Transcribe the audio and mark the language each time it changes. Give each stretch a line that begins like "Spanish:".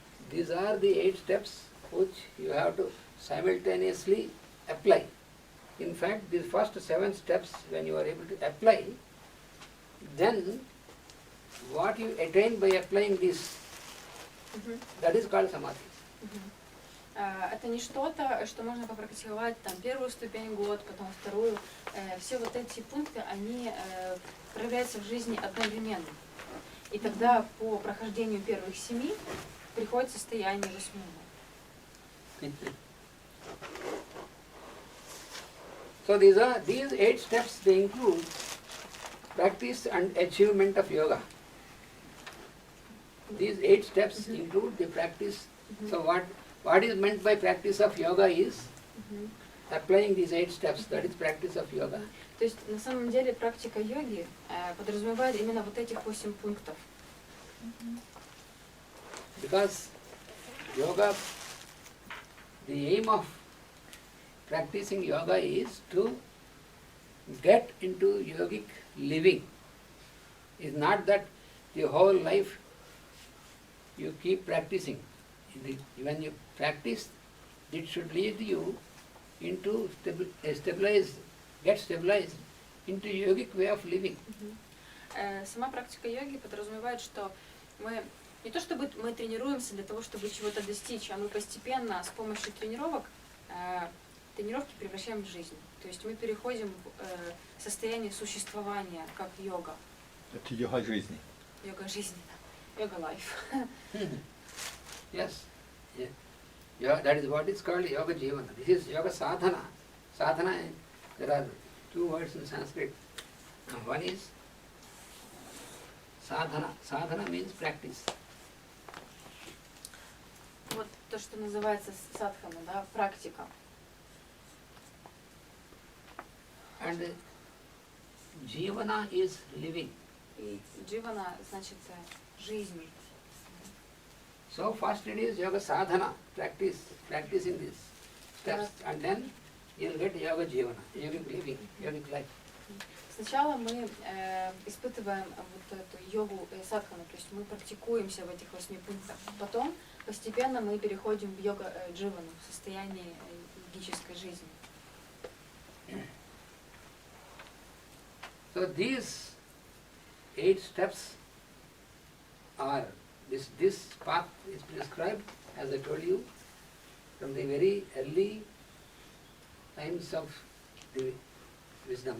English: These are the 8 steps which you have to simultaneously apply. In fact, these first 7 steps, when you are able to apply, then what you attain by applying this, that is called samadhi.
Russian: Это не что-то, что можно попрактиковать там первую ступень год, потом вторую. Все вот эти пункты, они проявляются в жизни одновременно. И тогда по прохождению первых 7 приходит состояние 8.
English: So these 8 steps, they include practice and achievement of yoga. These 8 steps include the practice. So what is meant by practice of yoga is applying these 8 steps. That is practice of yoga.
Russian: То есть на самом деле практика йоги подразумевает именно вот этих 8 пунктов.
English: Because yoga, the aim of practicing yoga is to get into yogic living. It's not that the whole life you keep practicing. When you practice, it should lead you into get stabilized into yogic way of living.
Russian: Сама практика йоги подразумевает, что мы не то чтобы мы тренируемся для того, чтобы чего-то достичь, а мы постепенно с помощью тренировки превращаем в жизнь. То есть мы переходим в состояние существования, как йога. Это йога жизни. Йога жизни, йога life.
English: Yes. Yeah. That is what is called yoga jivana. This is yoga sadhana. Sadhana, there are 2 words in Sanskrit. One is sadhana. Sadhana means practice.
Russian: Вот то, что называется садхана, да, практика.
English: And jivana is living.
Russian: И дживана значит жизнь.
English: So first it is yoga sadhana, practicing these steps, and then you'll get yoga jivana, yogic living, yogic life.
Russian: Сначала мы испытываем вот эту йогу садхану, то есть мы практикуемся в этих 8 пунктах. Потом постепенно мы переходим в йога дживану, в состояние йогической жизни.
English: So these 8 steps are, this path is prescribed, as I told you, from the very early times of the wisdom.